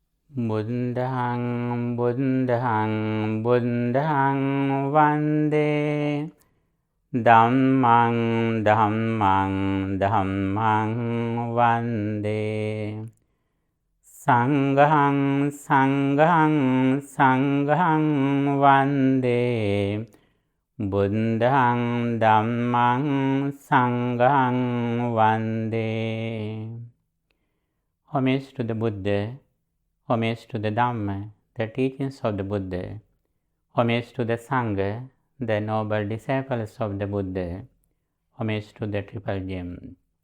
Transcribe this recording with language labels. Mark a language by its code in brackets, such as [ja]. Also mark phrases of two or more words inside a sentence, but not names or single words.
[pi] Buddhaṃ Buddhaṃ Buddhaṃ Vande Dhammaṃ Dhammaṃ Dhammaṃ Vande Sanghaṃ Sanghaṃ Sanghaṃ Vande Buddhaṃ Dhammaṃ Sanghaṃ Vande. [en] Homage to the Buddha, homage to the Dhamma, the teachings of the Buddha, homage to the Sangha, the noble disciples of the Buddha, homage to the Triple Gem.